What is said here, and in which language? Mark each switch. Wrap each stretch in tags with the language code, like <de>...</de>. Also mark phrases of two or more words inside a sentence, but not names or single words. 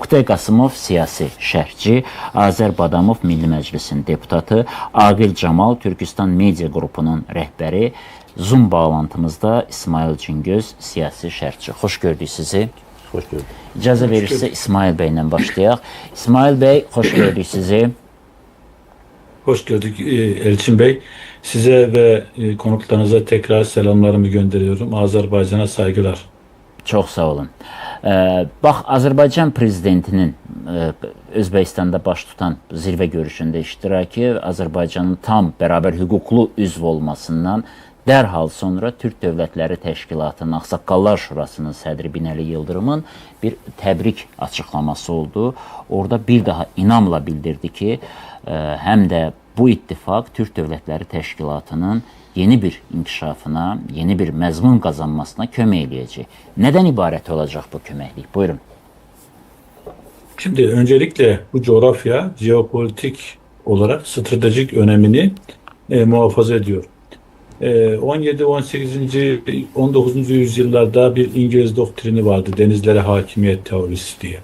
<az>Oktay Qasımov siyasi şərhçi, Azər Badamov Milli Məclisin deputatı, Aqil Camal Türkistan Media qrupunun rəhbəri, Zoom bağlantımızda İsmail Cingöz siyasi şərhçi. Xoş gördük sizi. Xoş gördük. İcazə verirsə İsmail bəylə başlayaq. İsmail bəy, xoş gördük sizi.</az> <tr>Hoş gördük Elçin Bey. Size ve konuklarınıza tekrar selamlarımı gönderiyorum. Azerbaycan'a saygılar.</tr> <az>Çox sağ olun. Bax, Azərbaycan prezidentinin Özbəkistanda baş tutan zirvə görüşündə iştirakı Azərbaycanın tam bərabər hüquqlu üzv olmasından dərhal sonra Türk Dövlətləri Təşkilatının Ağsaqqallar Şurasının sədri Binəli Yıldırımın bir təbrik açıqlaması oldu. Orada bir daha inamla bildirdi ki, həm də bu ittifaq Türk Dövlətləri Təşkilatının yeni bir inkişafına, yeni bir məzmun qazanmasına kömək eləyəcək. Nədən ibarət olacaq bu köməklik? Buyurun.</az> <tr>Şimdi öncelikle bu coğrafya jeopolitik olarak stratejik önemini muhafaza ediyor. 17, 18, 19. yüzyıllarda bir İngiliz doktrini vardı. Denizlere hakimiyet teorisi diye.</tr>